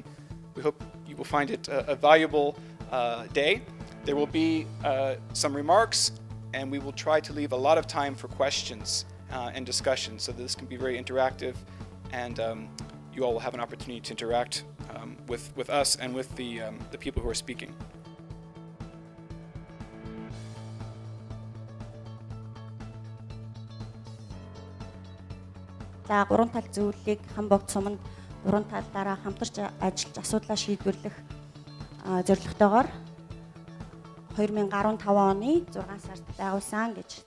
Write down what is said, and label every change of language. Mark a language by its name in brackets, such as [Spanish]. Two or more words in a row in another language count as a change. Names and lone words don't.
[English] We hope you will find it a valuable day. There will be some remarks, and we will try to leave a lot of time for questions and discussion, so this can be very interactive, and you all will have an opportunity to interact with us and with the people who are speaking. [Mongolian] За 3 тал зөвлөлийг Хамбогт суманд 3 талаараа хамтарч ажиллаж асуудлаа шийдвэрлэх зорилготойгоор 2015 оны 6 сард байгуулсан гэж.